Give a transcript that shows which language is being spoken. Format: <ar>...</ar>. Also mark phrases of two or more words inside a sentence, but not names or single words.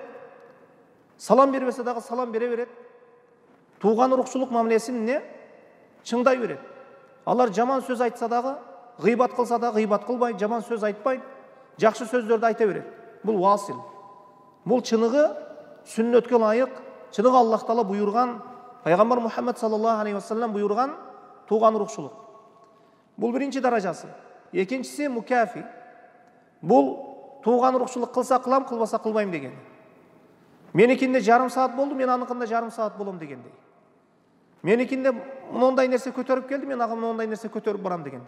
<ky>Салам бербесе дагы салам бере берет. Тууган урукчулук мамилесин не чыңдай берет. Алар жаман сөз айтса дагы, гыйбат кылса дагы гыйбат кылбай, жаман сөз айтпай, жакшы сөздөрдү айта берет. Бул васил. Бул чыныгы сүннөткө ылайык, чыныгы Аллах Таала буйрган, пайгамбар Мухаммад</ky> <ar>صلى الله عليه وسلم</ar> <ky>буйрган тууган урукчулук. Бул биринчи даражасы. Экинчиси мукафи. Бул тууган урукчулук кылса кылам, кылбаса кылбайм деген. Меникинде жарым саат болду, мен аныкында жарым саат болом дегендей. Меникинде мондай нерсе көтөрүп келди, мен ага мондай нерсе көтөрүп барам дегендей.</ky>